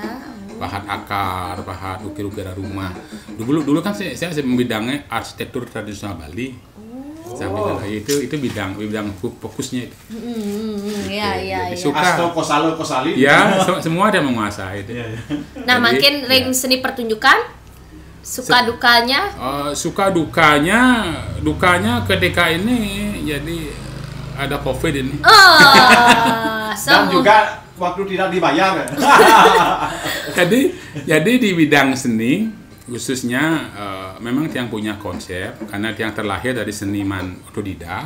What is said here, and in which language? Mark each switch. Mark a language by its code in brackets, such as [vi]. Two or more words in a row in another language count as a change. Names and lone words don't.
[id] Pahat akar, pahat ukir-ukiran rumah. Dulu kan saya membidangnya arsitektur tradisional Bali. Sampai itu bidang fokusnya itu. Iya. Jadi suka. Asto kosali. Ya, semua dia menguasai itu. Nah, Jadi, makin ring seni pertunjukan suka dukanya. Suka dukanya ketika ini jadi ada COVID ini. Dan juga waktu tidak dibayar. Jadi di bidang seni khususnya memang yang punya konsep karena yang terlahir dari seniman otodidak.